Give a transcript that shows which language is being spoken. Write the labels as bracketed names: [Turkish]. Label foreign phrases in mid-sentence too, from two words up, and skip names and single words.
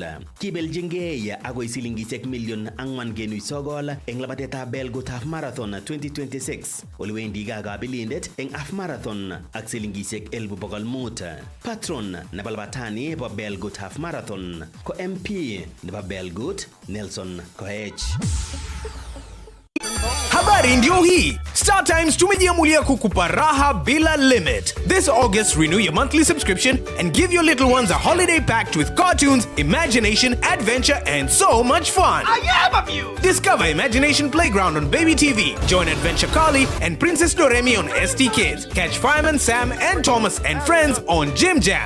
[Kalenjin] Kibeljingei agoi silingisiek million 4.9 eng labatetab Belgut Half Marathon 2026. Oliwendi kabilindet eng Half Marathon ak silingisiek 1,500. Patron nebo labatani bo Belgut Half Marathon ko MP nebo Belgut Nelson Koech. [Swahili] Habari ndio hii. Star Times tumejiamulia kukupa raha bila limit. [English] This August, renew your monthly subscription and give your little ones a holiday packed with cartoons, imagination, adventure, and so much fun. I am a view. Discover Imagination Playground on Baby TV. Join Adventure Carly and Princess Doremi on ST Kids. Catch Fireman Sam and Thomas and Friends on Jim Jam.